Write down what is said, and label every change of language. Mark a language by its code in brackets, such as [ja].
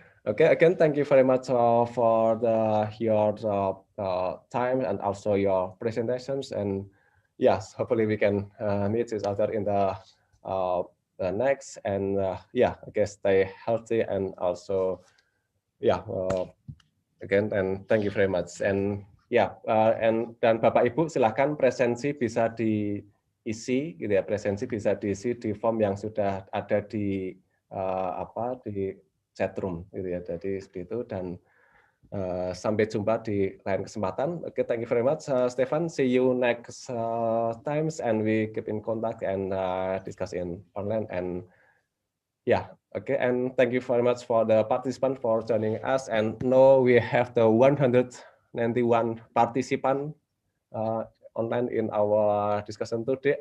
[en] Again, thank you very much for your time and also your presentations. And yes, hopefully we can meet each other in the next. And yeah, I guess stay healthy and also again, and thank you very much. [id] And dan Bapak Ibu silakan presensi bisa diisi, gitu ya. Presensi bisa diisi di form yang sudah ada di di chatroom, gitu ya. Jadi seperti itu, dan sampai jumpa di lain kesempatan. [en] Okay, thank you very much, Stefan. See you next times, and we keep in contact and discuss in online. And yeah, okay, and thank you very much for the participant for joining us. And now we have the 191 participant online in our discussion today.